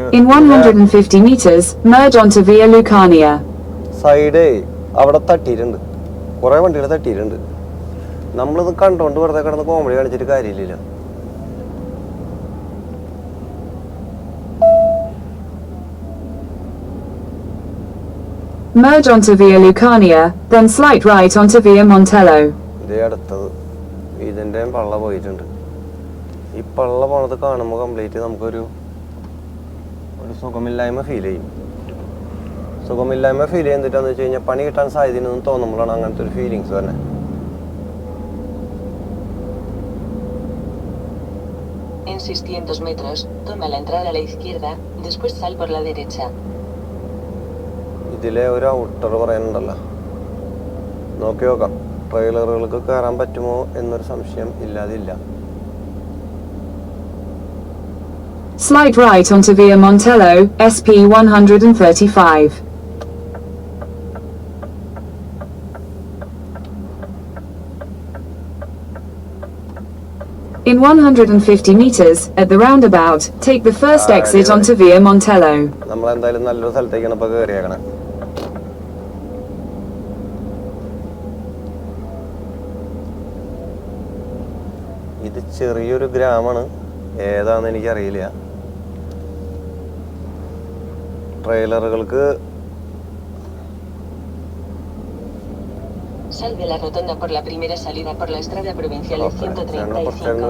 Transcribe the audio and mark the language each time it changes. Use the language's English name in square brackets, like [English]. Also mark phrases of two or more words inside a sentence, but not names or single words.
[English] In 150 meters, merge onto Via Lucania. [Malayalam] സൈഡ് അവിടെ തട്ടിയിട്ടുണ്ട്, കുറേ വണ്ടികൾ തട്ടിയിട്ടുണ്ട്. നമ്മളിത് കണ്ടോണ്ട് വെറുതെ കിടന്ന് കോമഡി കാണിച്ചിട്ട് കാര്യമില്ല. [English] Merge onto Via Lucania, then slight right onto Via Montello. [Malayalam] ഇതേ അടുത്തത് ഇതിൻ്റെ പള്ള പോയിട്ടുണ്ട്. ഈ പള്ള പോണത് കാണുമ്പോൾ കംപ്ലീറ്റ് നമുക്കൊരു സുഖമില്ലായ്മ ഫീൽ ചെയ്യും. സുഖമില്ലായ്മ ഫീൽ ചെയ്തിട്ടാന്ന് വെച്ച് കഴിഞ്ഞാൽ പണി കിട്ടാൻ സാധ്യതയെന്ന് തോന്നുമ്പോഴാണ് അങ്ങനത്തെ ഒരു ഫീലിങ്സ് തന്നെ. [Spanish] En 600 metros, toma la entrada a la izquierda, después sal por la derecha. [Malayalam] ഇതിലെ ഒരു ഔട്ടർ പറയാനുണ്ടല്ലോ, നോക്കി നോക്കാം. ട്രെയിലറുകൾക്ക് കയറാൻ പറ്റുമോ എന്നൊരു സംശയം ഇല്ലാതില്ല. [English] Slight right onto Via Montello, SP 135. In 150 meters, at the roundabout, take the first exit onto Via Montello. [Malayalam] നമ്മൾ എന്തായാലും നല്ലൊരു സ്ഥലത്തേക്കാണ് ഇപ്പോൾ കയറിയേക്കണേ. ഇത് ചെറിയൊരു ഗ്രാമമാണ്, ഏതാണെന്ന് എനിക്കറിയില്ല. ട്രെയിലറുകൾക്ക് [Spanish] Salve la rotonda por la primera salida por la estrada provincial 135.